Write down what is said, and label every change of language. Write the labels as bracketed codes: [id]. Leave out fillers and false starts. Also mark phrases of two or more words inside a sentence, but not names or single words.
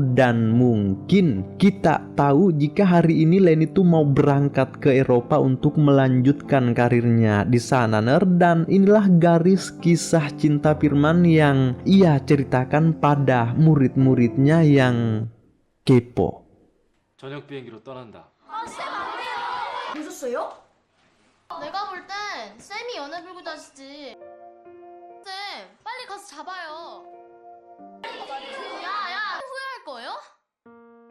[id] Dan mungkin kita tahu jika hari ini Leni tuh mau berangkat ke Eropa untuk melanjutkan karirnya di sana ner. Dan inilah garis kisah cinta Firman yang ia ceritakan pada murid-muridnya yang kepo. [ko] 저녁 비행기로 떠난다. 보셨어요? 내가 볼 땐 쌤이 연애 불고 다시지. 쌤, 빨리 가서 잡아요. 야야, 후회할 거예요?